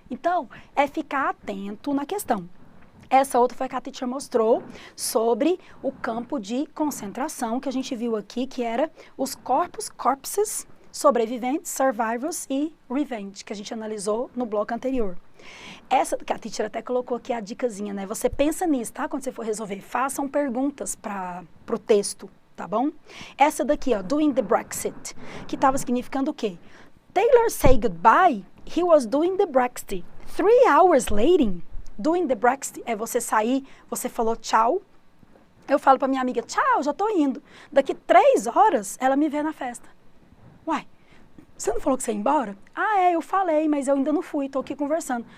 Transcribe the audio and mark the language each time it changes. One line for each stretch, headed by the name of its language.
Portuguese: Então, é ficar atento na questão. Essa outra foi que a teacher mostrou sobre o campo de concentração que a gente viu aqui, que era os corpses, sobreviventes, survivors e revenge, que a gente analisou no bloco anterior. Essa que a teacher até colocou aqui a dicasinha, né? Você pensa nisso, tá? Quando você for resolver, façam perguntas para o texto, tá bom? Essa daqui, ó, doing the Brexit, que estava significando o quê?
English: Taylor say goodbye, he was doing the Brexit. 3 hours later,
Portuguese: doing the Brexit é você sair, você falou tchau. Eu falo para minha amiga, tchau, já tô indo. Daqui 3 horas, ela me vê na festa. Uai, você não falou que você ia embora? Ah, eu falei, mas eu ainda não fui, tô aqui conversando.